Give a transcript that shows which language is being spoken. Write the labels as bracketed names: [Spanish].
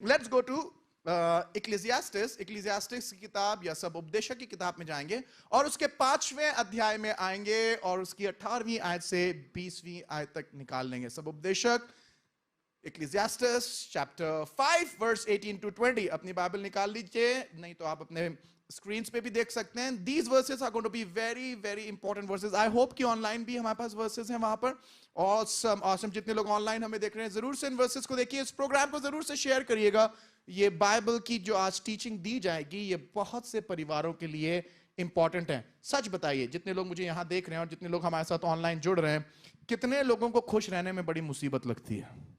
[English] let's go to [Hindi] इक्लेसियास्टिस की किताब या सब उपदेशक की किताब में जाएंगे और उसके 5वें अध्याय में आएंगे और उसकी 18वीं आयत से 20वीं आयत तक निकाल लेंगे। सब उपदेशक इक्लेसियास्टिस चैप्टर 5 वर्स 18 to 20। अपनी बाइबल निकाल लीजिए, नहीं तो आप अपने स्क्रीन पे भी देख सकते हैं। [English] These verses are going to be very very important verses। I hope [Hindi] कि ऑनलाइन भी हमारे पास वर्सेस हैं वहां पर। awesome जितने लोग ऑनलाइन हमें देख रहे हैं जरूर से इन वर्सेस को देखिए, इस प्रोग्राम को जरूर से शेयर करिएगा। ये बाइबल की जो आज टीचिंग दी जाएगी ये बहुत से परिवारों के लिए इंपॉर्टेंट है। सच बताइए, जितने लोग मुझे यहां देख रहे हैं और जितने लोग हमारे साथ ऑनलाइन जुड़ रहे हैं, कितने लोगों को खुश रहने में बड़ी मुसीबत लगती है?